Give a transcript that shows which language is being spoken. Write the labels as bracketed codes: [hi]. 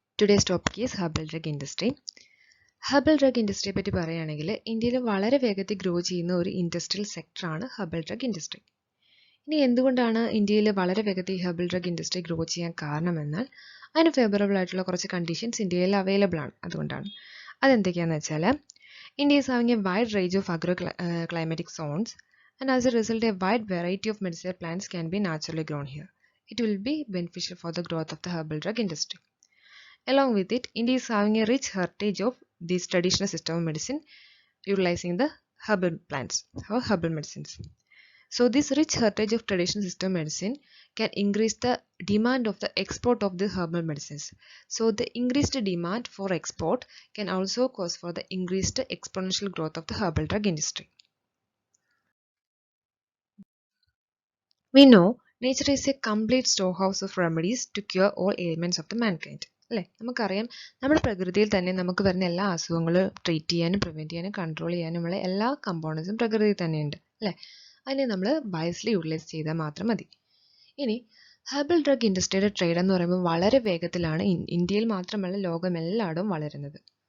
[en] Today's topic is herbal drug industry. [ml] Herbal drug industry പറ്റി പറയുകയാണെങ്കിൽ ഇന്ത്യയിൽ വളരെ വേഗത്തിൽ ഗ്രോ ചെയ്യുന്ന ഒരു ഇൻഡസ്ട്രിയൽ സെക്ടറാണ് ഹെർബൽ ഡ്രഗ് ഇൻഡസ്ട്രി. ഇനി എന്തുകൊണ്ടാണ് ഇന്ത്യയിൽ വളരെ വേഗത്തിൽ ഹെർബൽ ഡ്രഗ് ഇൻഡസ്ട്രി ഗ്രോ ചെയ്യാൻ കാരണമെന്നാൽ അതിന് ഫേവറബിൾ ആയിട്ടുള്ള കുറച്ച് കണ്ടീഷൻസ് ഇന്ത്യയിൽ അവൈലബിൾ ആണ്. അതുകൊണ്ടാണ്. അതെന്തൊക്കെയാണെന്ന് വെച്ചാൽ India [en] is having a wide range of climatic zones and as a result a wide variety of medicinal plants can be naturally grown here. It will be beneficial for the growth of the herbal drug industry. Along with it, India is having a rich heritage of this traditional system of medicine utilizing the herbal plants or herbal medicines. So this rich heritage of traditional system medicine can increase the demand of the export of the herbal medicines. So the increased demand for export can also cause for the increased exponential growth of the herbal drug industry. We know nature is a complete storehouse of remedies to cure all ailments of the mankind. [ml] അല്ലേ, നമുക്കറിയാം നമ്മുടെ പ്രകൃതിയിൽ തന്നെ നമുക്ക് വരുന്ന എല്ലാ അസുഖങ്ങളും treat ചെയ്യാനും പ്രിവെൻറ്റ് ചെയ്യാനും കൺട്രോൾ ചെയ്യാനുമുള്ള എല്ലാ കമ്പോണൻസും പ്രകൃതിയിൽ തന്നെയുണ്ട് അല്ലേ. അതിനെ നമ്മൾ വൈസ്ലി യൂട്ടിലൈസ് ചെയ്താൽ മാത്രം മതി. ഇനി ഹെർബൽ ഡ്രഗ് ഇൻഡസ്ട്രിയുടെ ട്രേഡ് എന്ന് പറയുമ്പോൾ വളരെ വേഗത്തിലാണ് ഇന്ത്യയിൽ മാത്രമല്ല ലോകമെല്ലായിടവും വളരുന്നത്.